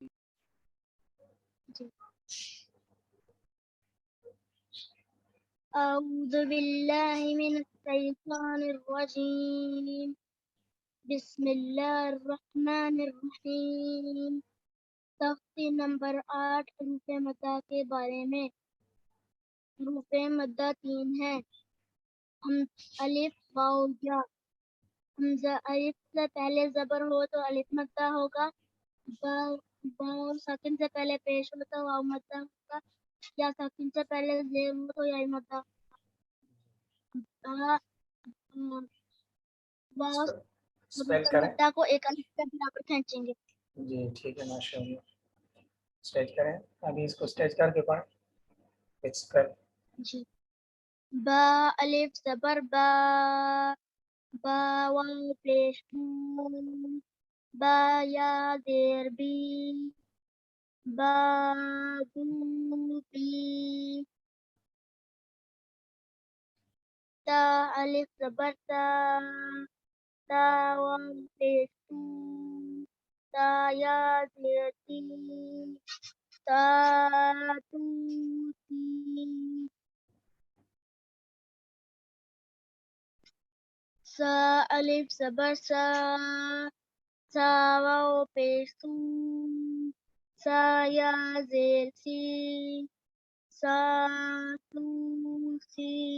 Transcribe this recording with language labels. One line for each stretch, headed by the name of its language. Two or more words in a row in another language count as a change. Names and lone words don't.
Arabic: أعوذ بالله من الشيطان الرجيم بسم الله الرحمن الرحیم.
Urdu: تختی نمبر 8 حروف مدہ کے بارے میں. حروف مدہ 3 ہیں. الف واو یا. حمزہ الف سے پہلے زبر ہو تو الف مدہ ہوگا. واو ساکن سے پہلے پیش ہو تو واو مدہ ہوگا. یا ساکن سے پہلے زیر ہو تو یا مدہ. واو مدہ کو ایک الف کے برابر کھینچیں گے. جی ٹھیک ہے
Arabic: ماشاء اللہ.
Urdu: اسٹیج کریں. ابھی اس کو اسٹیج کر کے پڑھیں. فکس کر. جی. با الف زبر با. با واو پیش با یا زیر بی. با دو بی. تا الف زبر تا. تا واو پیش تا یا زیر تی. تا تو تی. سا الف زبر سا. سا واو پیش سا یا زیر سی. سا تو سی.